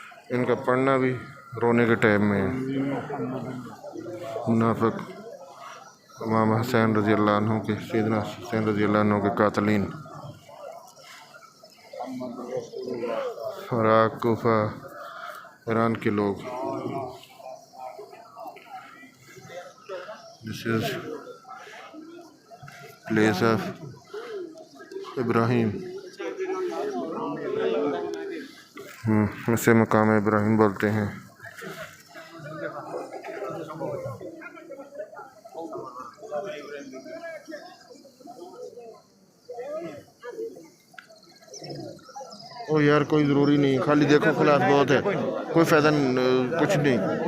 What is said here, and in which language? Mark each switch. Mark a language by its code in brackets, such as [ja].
[ur] ان کا پڑھنا بھی رونے کے ٹائم میں ہے. منافق امام حسین رضی اللہ عنہ کے، سیدنا حسین رضی اللہ عنہ کے قاتلین، عراق، کوفہ، ایران کے لوگ. [en] This is place of Ibrahim. [ur] اسے مقام ابراہیم بولتے ہیں. او یار کوئی ضروری نہیں، خالی دیکھو خلاص بہت ہے، کوئی فائدہ کچھ نہیں.